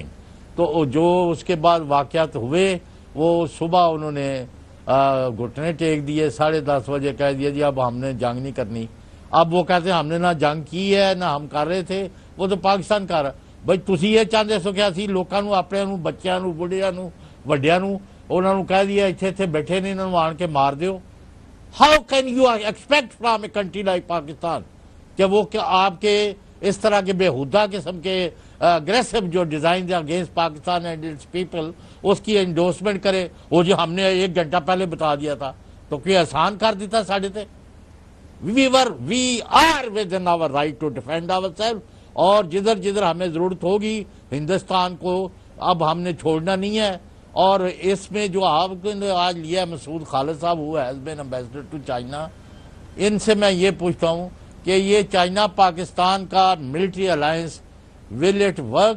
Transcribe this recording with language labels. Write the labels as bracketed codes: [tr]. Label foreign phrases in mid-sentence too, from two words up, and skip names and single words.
[ur] تو جو اس کے بعد واقعات ہوئے، وہ صبح انہوں نے گھٹنے ٹیک دیے، 10:30 بجے کہہ دیا جی اب ہم نے جنگ نہیں کرنی. اب وہ کہتے ہیں ہم نے نہ جنگ کی ہے نہ ہم کر رہے تھے، وہ تو پاکستان کر رہا. [pa] بھائی تسی یہ چاہتے سو کہ اسی لوکاں نو، اپنے نو، بچیاں نو، بڑھیاں نو، وڈیاں نو، انہاں نو کہہ دیا اتنے بیٹھے نے انہوں آن کے مار دیو. [en] How can you expect from a country like Pakistan [ur] کہ وہ آپ کے اس طرح کے بےہودہ قسم کے اگریسو جو [en] design against Pakistan and its people [ur] اس کی انڈورسمنٹ کرے. وہ جو ہم نے 1 گھنٹہ پہلے بتا دیا تھا تو کوئی آسان کر دیتا ساڑھے تے. [en] We are within our right to defend ourself, [ur] اور جدھر ہمیں ضرورت ہوگی ہندوستان کو اب ہم نے چھوڑنا نہیں ہے. اور اس میں جو آپ نے آج لیا ہے مسعود خالد صاحب [en] who has been ambassador to China, [ur] ان سے میں یہ پوچھتا ہوں کہ یہ چائنا پاکستان کا [en] military alliance will it work?